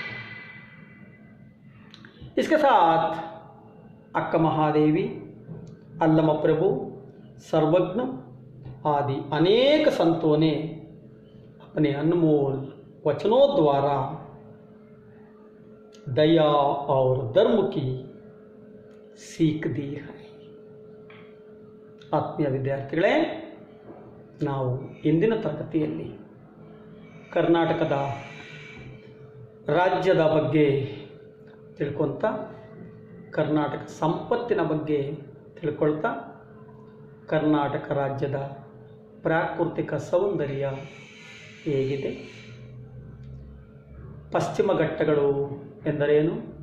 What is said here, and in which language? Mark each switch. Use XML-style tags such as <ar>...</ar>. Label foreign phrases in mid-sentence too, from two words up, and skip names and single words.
<hi>इसके साथ अक्का महादेवी, अल्लम प्रभु, सर्वज्ञ आदि अनेक संतों ने अपने अनमोल वचनों द्वारा दया और धर्म की सीख दी है।</hi> <kn>ಆತ್ಮೀಯ ವಿದ್ಯಾರ್ಥಿಗಳೇ, ನಾವು ಇಂದಿನ ತರಗತಿಯಲ್ಲಿ ಕರ್ನಾಟಕದ ರಾಜ್ಯದ ಬಗ್ಗೆ ತಿಳ್ಕೊಳ್ತಾ, ಕರ್ನಾಟಕ ಸಂಪತ್ತಿನ ಬಗ್ಗೆ ತಿಳ್ಕೊಳ್ತಾ, ಕರ್ನಾಟಕ ರಾಜ್ಯದ ಪ್ರಾಕೃತಿಕ ಸೌಂದರ್ಯ ಹೇಗಿದೆ, ಪಶ್ಚಿಮ ಘಟ್ಟಗಳು ಎಂದರೇನು,</kn>